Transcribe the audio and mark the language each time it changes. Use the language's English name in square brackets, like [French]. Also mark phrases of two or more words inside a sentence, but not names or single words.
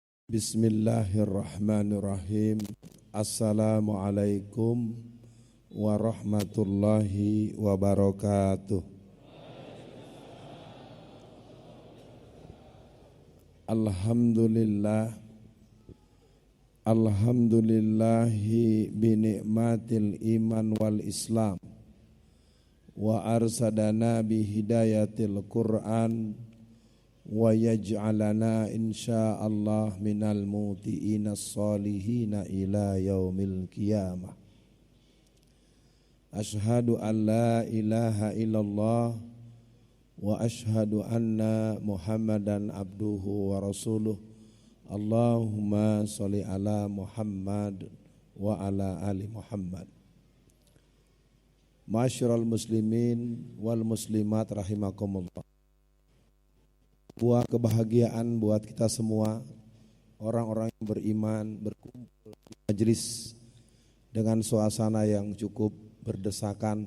[Arabic] بسم الله الرحمن الرحيم. السلام عليكم ورحمة الله وبركاته. Alhamdulillah. الحمد لله بنعمة الإيمان والإسلام وأرشدنا بهداية القرآن ويجعلنا إن شاء الله من المطيعين الصالحين إلى يوم القيامة. أشهد أن لا إله إلا الله وأشهد أن محمدا عبده ورسوله. اللهم صل على محمد وعلى آل محمد. معاشر المسلمين والمسلمات رحمكم الله. [Indonesian] Buat kebahagiaan buat kita semua, orang-orang yang beriman berkumpul di majelis dengan suasana yang cukup berdesakan.